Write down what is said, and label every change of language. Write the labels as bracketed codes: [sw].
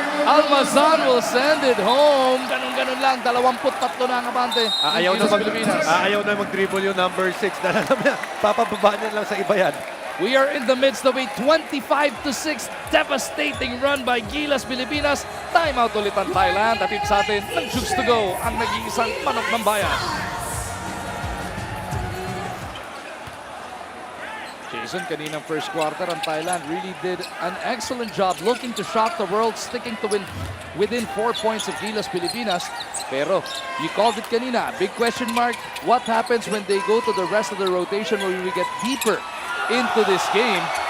[en] Almazan will send it home. [tl] Ganun-ganun lang. 23 na ang abante. Ayaw na, Pilipinas. ayaw na mag-dribble yung number 6. Dahil alam niya, papababa niya lang sa iba yan. [en] We are in the midst of a 25-6 devastating run by Gilas Pilipinas. [tl] Timeout ulit ang Thailand. Atid sa atin ng Juice to Go, ang nag-iisang manok ng bayan. [en] Jason, kaninang first quarter, ang Thailand really did an excellent job looking to shock the world, sticking to within 4 points of Gilas Pilipinas. [tl] Pero, [en] you called it kanina, big question mark, what happens when they go to the rest of the rotation where we get deeper into this game?